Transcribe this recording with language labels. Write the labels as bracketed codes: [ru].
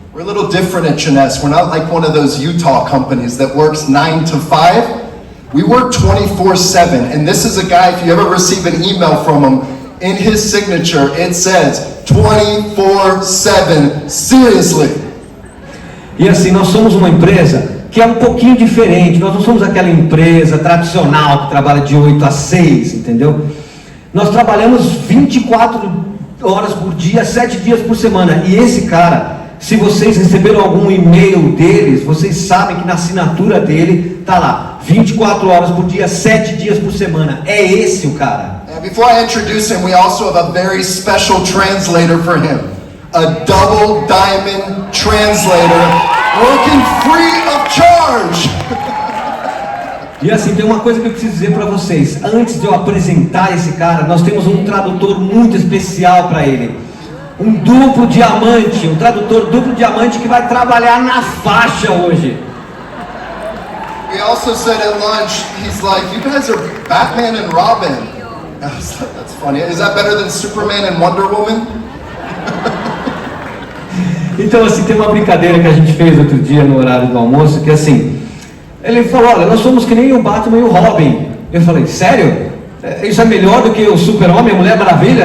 [en] We're a little different at Jeunesse. We're not like one of those Utah companies that works 9 to 5. We work 24/7, and this is a guy, if you ever receive an email from him, in his signature it says 24/7, seriously. [pt] E assim, nós somos uma empresa que é um pouquinho diferente. Nós não somos aquela empresa tradicional que trabalha de 8 a 6, entendeu? Nós trabalhamos 24 horas por dia, 7 dias por semana. E esse cara, se vocês receberam algum e-mail deles, vocês sabem que na assinatura dele tá lá 24 horas por dia, 7 dias por semana. É esse o cara. [en] And before I introduce him, we also have a very special translator for him. A double diamond translator Working free of charge. [pt] E assim, tem uma coisa que eu preciso dizer para vocês. Antes de eu apresentar esse cara, nós temos um tradutor muito especial para ele. Um duplo diamante, um tradutor duplo diamante que vai trabalhar na faixa hoje. [en] We also said at lunch, he's like, you guys are Batman and Robin. I was like, that's funny. Is that better than Superman and Wonder Woman? [pt] Então assim, tem uma brincadeira que a gente fez outro dia no horário do almoço, que assim, ele falou, olha, nós somos que nem o Batman e o Robin. Eu falei, sério? Isso é melhor do que o Super-Homem e a Mulher Maravilha?